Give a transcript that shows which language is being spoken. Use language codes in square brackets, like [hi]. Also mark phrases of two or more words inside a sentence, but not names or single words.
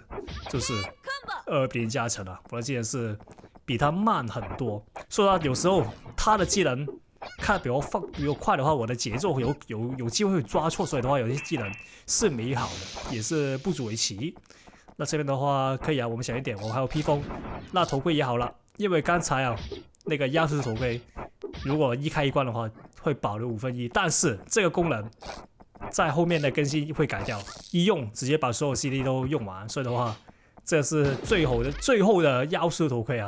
[zh] 就是2比0加成了，我的技能是比他慢很多，所以有时候他的技能看比我快的話，我的節奏有機會會抓錯，所以的話有些技能是沒好的，也是不足為奇。那這邊的話可以啊，我們想一點，我們還有披風，那頭盔也好了，因為剛才啊那個壓縮頭盔，如果一開一關的話會保留1/5，但是這個功能在後面的更新會改掉，一用直接把所有 CD 都用完，所以的話這是最後的壓縮頭盔啊。